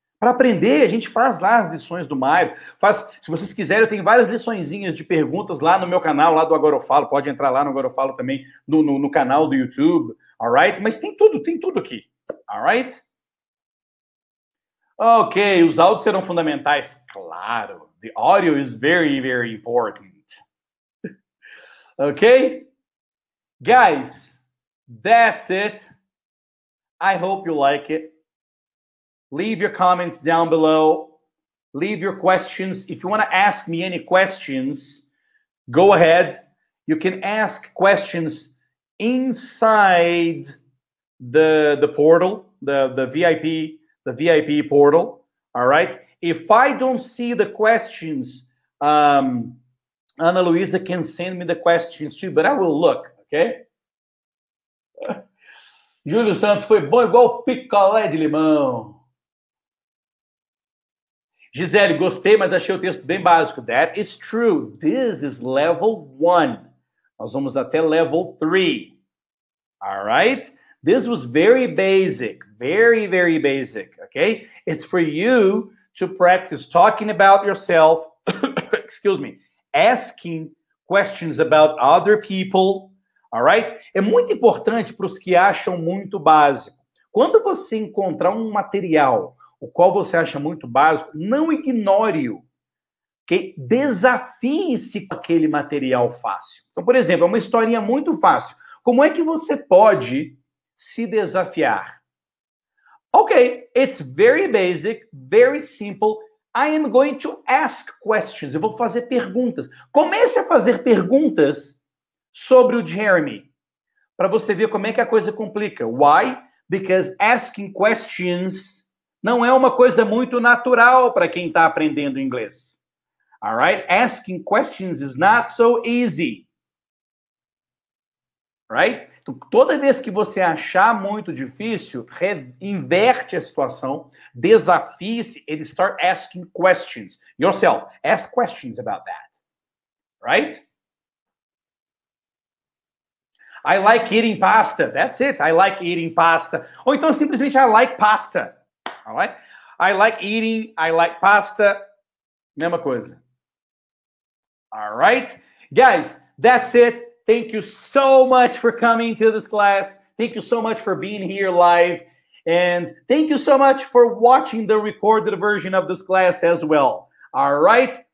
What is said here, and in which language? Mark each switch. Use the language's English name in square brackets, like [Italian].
[Portuguese] Para aprender, a gente faz lá as lições do Mário. Se vocês quiserem, eu tenho várias liçõezinhas de perguntas lá no meu canal, lá do Agora Eu Falo. Pode entrar lá no Agora Eu Falo também, no canal do YouTube. Alright? Mas tem tudo aqui. Alright? Ok, os áudios serão fundamentais. Claro. [English] The audio is very, very important. Okay? Guys, that's it. I hope you like it. Leave your comments down below. Leave your questions. If you want to ask me any questions, go ahead. You can ask questions inside the portal, the VIP portal. All right. If I don't see the questions, Ana Luísa can send me the questions too, but I will look, okay? [Portuguese] Júlio Santos foi bom igual picolé de limão. Gisele, gostei, mas achei o texto bem básico. [English] That is true. This is level 1. [Portuguese] Nós vamos até [English] level 3. All right? This was very basic. Very, very basic. Okay? It's for you to practice talking about yourself. Excuse me. Asking questions about other people. All right? [Portuguese] É muito importante para os que acham muito básico. Quando você encontrar um material o qual você acha muito básico, não ignore-o. Okay? Desafie-se com aquele material fácil. Então, por exemplo, é uma historinha muito fácil. Como é que você pode se desafiar? [English] Ok, it's very basic, very simple. I am going to ask questions. [Portuguese] Eu vou fazer perguntas. Comece a fazer perguntas sobre o Jeremy, para você ver como é que a coisa complica. Why? [English] Because asking questions [Portuguese] não é uma coisa muito natural para quem está aprendendo inglês. [English] All right? Asking questions is not so easy. Right? [Portuguese] Então, toda vez que você achar muito difícil, inverte a situação, desafie-se [English] and start asking questions yourself. Ask questions about that. Right? I like eating pasta. That's it. I like eating pasta. [Portuguese] Ou então simplesmente [English] I like pasta. All right? I like eating, I like pasta. [Portuguese] Mesma coisa. [English] All right? Guys, that's it. Thank you so much for coming to this class. Thank you so much for being here live. And thank you so much for watching the recorded version of this class as well. All right?